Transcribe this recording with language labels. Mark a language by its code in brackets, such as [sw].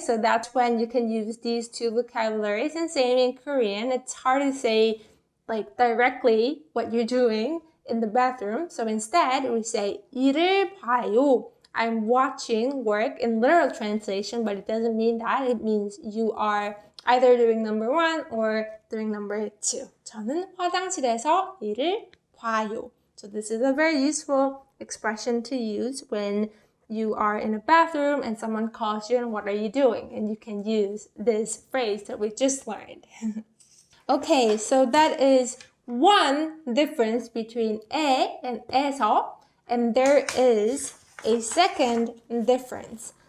[en] So that's when you can use these two vocabularies. And same in Korean, it's hard to say like directly what you're doing in the bathroom. So instead, we say [ko] 일을 봐요. [en] I'm watching work in literal translation, but it doesn't mean that. It means you are either doing number 1 or doing number 2. [ko] 저는 화장실에서 일을 봐요. [en] So this is a very useful expression to use when you are in a bathroom and someone calls you and what are you doing? And you can use this phrase that we just learned. Okay, so that is one difference between 에 and 에서, and there is a second difference.